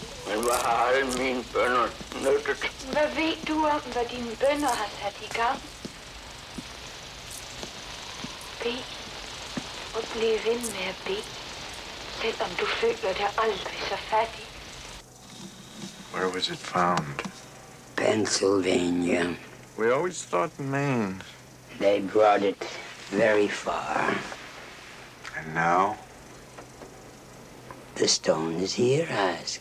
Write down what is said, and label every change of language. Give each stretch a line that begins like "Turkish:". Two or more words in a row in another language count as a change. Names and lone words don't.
Danish: Men hvad har alle mine bønner nyttet? Hvad ved du om, hvad dine bønner har sat i gang? Bed. Og bliv ved med at bede. Selvom du føler dig aldrig så fattig.
English: Where was it found? Pennsylvania. We always thought Maine. They brought it very far. And now? The stone is here, ask.